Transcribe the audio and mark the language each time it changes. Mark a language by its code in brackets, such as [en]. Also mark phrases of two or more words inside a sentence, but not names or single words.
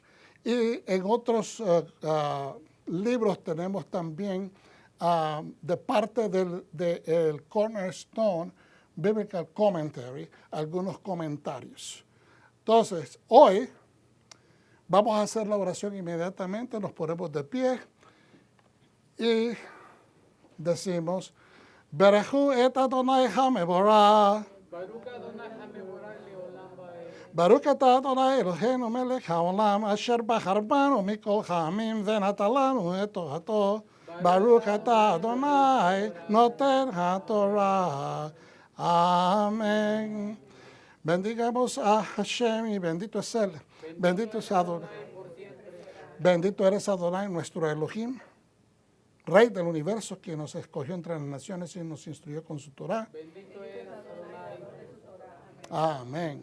[es] Y en otros libros tenemos también de parte del Cornerstone Biblical Commentary algunos comentarios. Entonces, hoy vamos a hacer la oración inmediatamente, nos ponemos de pie y decimos, [he] ברכו את אדני המבורך. ברוך אתה אדני אלהינו מלך העולם אשר בחר בנו מכל העמים ונתן לנו את תורתו. ברוך אתה אדני נותן התורה. [es] Amén. Bendigamos a Hashem y bendito es Él. Bendito es Adonai. Bendito eres Adonai, nuestro Elohim, Rey del universo, que nos escogió entre las naciones y nos instruyó con su Torah. Bendito eres Adonai. Amén.